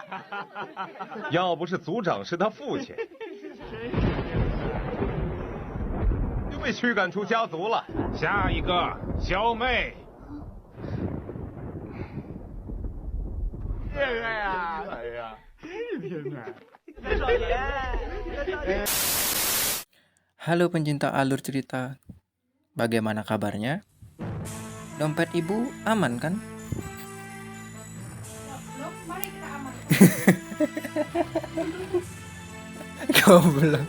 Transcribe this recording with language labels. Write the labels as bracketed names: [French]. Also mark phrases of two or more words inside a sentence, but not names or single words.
[Chinese] 要不是族长是他父亲，就被驱赶出家族了。下一个，小妹。这个呀，哎呀，天哪！少爷。 [Indonesian] Halo pencinta alur cerita, bagaimana kabarnya? Dompet ibu aman kan? Mari kita aman. Goblok.